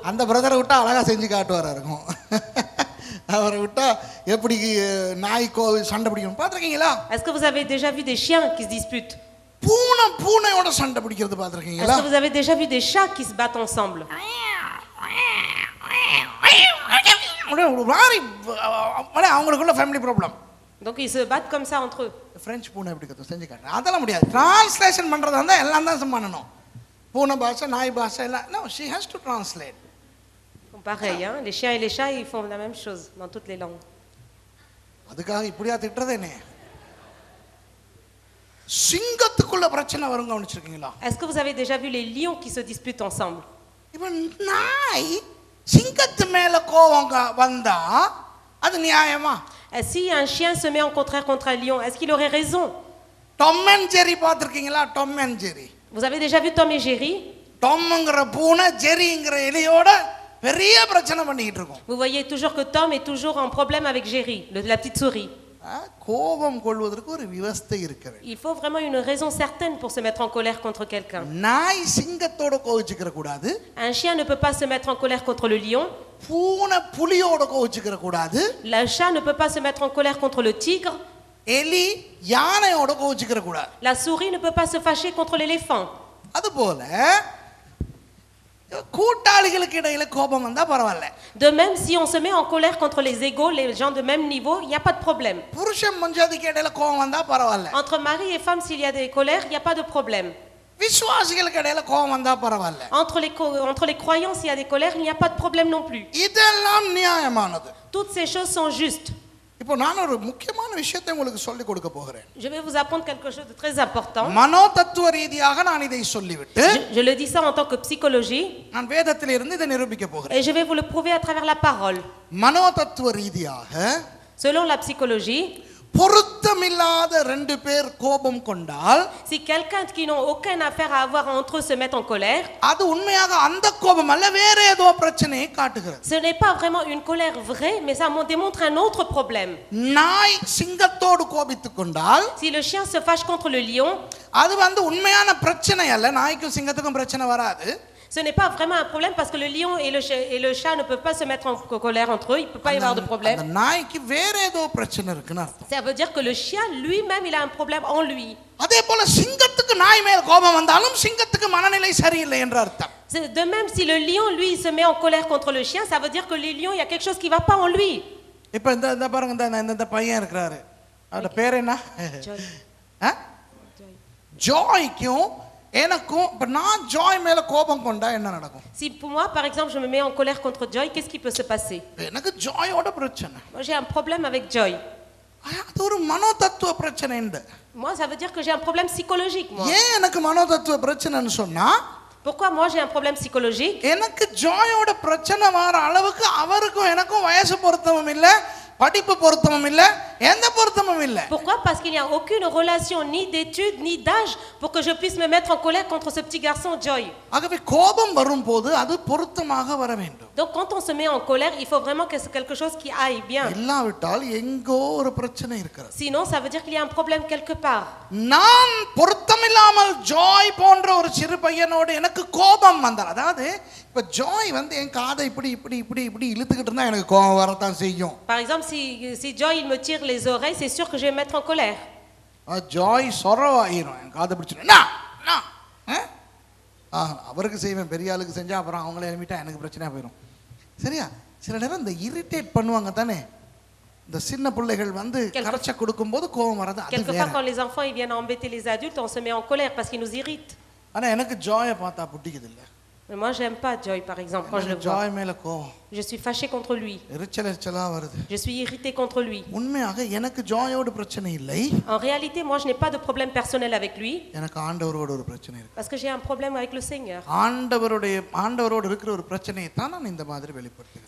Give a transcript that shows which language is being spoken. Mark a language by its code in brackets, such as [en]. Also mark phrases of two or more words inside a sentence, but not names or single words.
[ta] அந்த பிரதரை விட்டா அழகா செஞ்சு காட்டுவாரா இருக்கும். அவரை விட்டா எப்படி நாய் சண்டை பிடிக்கும் பாத்துருக்கீங்களா? [fr] Est-ce que vous avez déjà vu des chiens qui se disputent? [ta] பூனையோட சண்டை பிடிக்கிறது [fr] Est-ce [ta] பார்த்திருக்கீங்களா? [fr] que vous avez déjà vu des chats qui se battent ensemble? [ta] ஒரு மாதிரி அவங்களுக்குள்ள [en] family problem. [fr] Donc ils se battent comme ça entre eux. [ta] பிரெஞ்சு பூனை எப்படி கற்று செஞ்சு காட்டுறேன். அதெல்லாம் முடியாது. டிரான்ஸ்லேஷன் பண்ணுறதா இருந்தால் எல்லாம் தான் பண்ணணும். பூனை பாஷை நாய் பாஷை எல்லாம். [en] No, she has to translate. [fr] Pareil, hein? Les chiens et les chats, ils font la même chose dans toutes les langues. [ta] அதுக்காக இப்படியா திட்டுறதேனே? சிங்கத்துக்குள்ள பிரச்சனை வரும் கவனிச்சிருக்கீங்களா? [fr] Est-ce que vous avez déjà vu les lions qui se disputent ensemble? [ta] இப்போ நாய் சிங்கத்து மேல கோவம் வந்தா அது நியாயமா? [fr] Si un chien se met en contraire contre un lion, est-ce qu'il aurait raison? [ta] டாம் அண்ட் ஜெரி பார்த்திருக்கீங்களா? டாம் அண்ட் ஜெரி. [fr] Vous avez déjà vu Tom et Jerry? [ta] டாம்ங்கற பூனை ஜெரிங்கற எலியோட பெரிய பிரச்சனை பண்ணிட்டு இருக்கும். [fr] Vous voyez toujours que Tom est toujours en problème avec Jerry, la petite souris. [ta] கோபம் கொள்வதற்கு ஒரு விவஸ்தை இருக்கிறது. [fr] Il faut vraiment une raison certaine pour se mettre en colère contre quelqu'un. [ta] நாய் சிங்கத்தோட கோவிச்சுக்கிற கூடாது. [fr] Un chien ne peut pas se mettre en colère contre le lion. [ta] பூனை புலியோட கோவிச்சுக்கிற கூடாது. [fr] Le chat ne peut pas se mettre en colère contre le tigre. [ta] எலி யானையோட கோவிச்சுக்கிற கூடாது. [fr] La souris ne peut pas se fâcher contre l'éléphant. [ta] அதுபோல கூட்டாளிகளுக்கு இடையில கோபம் வந்தா பரவாயில்லை. [fr] De même, si on se met en colère contre les égaux, les gens de même niveau, il n'y a pas de problème. [ta] புருஷன் மஞ்சாதிக்கு இடையில கோபம் வந்தா பரவாயில்லை. [fr] Entre mari et femme, s'il y a des colères, il n'y a pas de problème. [ta] விசுவாசிகளுக்கு இடையில கோபம் வந்தா பரவாயில்லை. [fr] Entre les croyants, s'il y a des colères, il n'y a pas de problème non plus. [ta] இதெல்லாம் நியாயமானது. [fr] Toutes ces choses sont justes. [ta] இப்போ நான் ஒரு முக்கியமான விஷயத்தை உங்களுக்கு சொல்லி கொடுக்க போகிறேன். [fr] Je vais vous apprendre quelque chose de très important. [ta] மனோதத்துவ ரீதியாக நான் இதை சொல்லிவிட்டு [fr] Je le dis ça en tant que psychologie. [ta] நான் வேதத்திலிருந்து இதை நிரூபிக்க போகிறேன். [fr] Et je vais vous le prouver à travers la parole. [ta] மனோதத்துவ ரீதியாக [fr] Selon la psychologie, [ta] பொருத்தமில்லாத ரெண்டு பேர் கோபம் கொண்டால் [fr] si quelqu'un qui n'ont aucune affaire à avoir entre eux se met en colère, [ta] அது உண்மையாக அந்த கோபம் அல்ல, வேற ஏதோ பிரச்சனையை காட்டுகிறது. [fr] ce n'est pas vraiment une colère vraie, mais ça démontre un autre problème. [ta] நாய் சிங்கத்தோடு கோபித்துக் கொண்டால் [fr] Si le chien se fâche contre le lion, [ta] அது உண்மையான பிரச்சனை அல்ல. நாய்க்கும் சிங்கத்துக்கும் பிரச்சனை வராது. [fr] ce n'est pas vraiment un problème parce que le lion et le chat ne peuvent pas se mettre en colère entre eux, il ne peut pas y avoir de [ta] அந்த [fr] problème. [ta] நாய்க்கு வேற ஏதோ பிரச்சனை இருக்குன்னு அர்த்தம். [fr] Ça veut dire que le chien lui-même, il a un problème en lui. [ta] அதே போல சிங்கத்துக்கு நாய் மேல் கோபம் வந்தாலும் சிங்கத்துக்கு மனநிலை சரியில்லை என்று அர்த்தம். [fr] De même, si le lion, lui, il se met en colère contre le chien, ça veut dire que le lion, il y a quelque chose qui ne va pas en lui. [ta] இப்போ இந்த பாருங்க, இந்த பையன் இருக்கிறாரு, அவரோட பேர் என்ன? ஜாய்க்கும் எனக்கும் இப்ப நான் ஜாய் மேல கோபம் கொண்டா என்ன நடக்கும்? [fr] Si pour moi, par exemple, je me mets en colère contre Joy, qu'est-ce qui peut se passer? [ta] எனக்கு ஜாயோட பிரச்சனை. [fr] Moi, j'ai un problème avec Joy. [ta] அது ஒரு மனோதத்துவ பிரச்சனை. [fr] Moi, ça veut dire que j'ai un problème psychologique, moi. [ta] ஏன் எனக்கு மனோதத்துவ பிரச்சனைன்னு சொன்னா, [fr] Pourquoi moi j'ai un problème psychologique? [ta] எனக்கு ஜாயோட பிரச்சனை வர அளவுக்கு அவருக்கும் எனக்கும் வயசு பொருத்தமும் இல்லை, படிப்பு பொருத்தமும் இல்லை, எந்த பொருத்தமும் இல்லை. [fr] Pourquoi? Parce qu'il n'y a aucune relation ni d'études ni d'âge pour que je puisse me mettre en colère contre ce petit garçon Joy. [ta] ஆகவே கோபம் வரும்போது அது பொருத்தமாக வர வேண்டும். [fr] Donc quand on se met en colère, il faut vraiment que c'est quelque chose qui aille bien. [ta] இல்லாவிட்டால் எங்கோ ஒரு பிரச்சனை இருக்கிறது. [fr] Sinon ça veut dire qu'il y a un problème quelque part. [ta] நான் பொருத்தமில்லாமல் ஜாய் போன்ற ஒரு சிறு பையனோடு எனக்கு கோபம் வந்தால், அதாவது இப்ப ஜாய் என் காதை இப்படி இப்படி இப்படி இப்படி இழுத்துக்கிட்டு இருந்தா எனக்கு கோபம் வரத்தான் செய்யும். [fr] Par exemple, si Joy il me tire les oreilles, c'est sûr que je vais me mettre en colère. [ta] ஜாய் சொரவாயிரும், என் காதை பிடிச்சிடும். அவருக்கு செய்வேன், பெரிய ஆளுக்கு செஞ்சா அப்புறம் அவங்கள எழுப்பிட்டா எனக்கு பிரச்சனையா போயிடும். சரியா? சில நேரம் இந்த இரிட்டேட் பண்ணுவாங்க தானே, இந்த சின்ன பிள்ளைகள் கரைச்ச கொடுக்கும்போது கோபம் வரது. [fr] Quelquefois quand les enfants ils viennent embêter les adultes, on se met en colère parce qu'ils nous irritent. [ta] ஆனா எனக்கு ஜாயை பார்த்தா பிடிக்குது இல்ல. [fr] Mais moi j'aime pas Joy par exemple quand je le vois. [ta] ஜாய் மேல கோபம். [fr] Je suis fâché contre lui. [ta] எரிச்சலா வருது. [fr] Je suis irrité contre lui. [ta] உண்மையாக எனக்கு ஜாயோட பிரச்சனை இல்லை. [fr] En réalité, moi je n'ai pas de problème personnel avec lui. [ta] எனக்கு ஆண்டவரோட ஒரு பிரச்சனை இருக்கு. [fr] Parce que j'ai un problème avec le Seigneur. [ta] ஆண்டவரோட இருக்கிற ஒரு பிரச்சனையை தான் நான் இந்த மாதிரி வெளிப்படுத்துறேன்.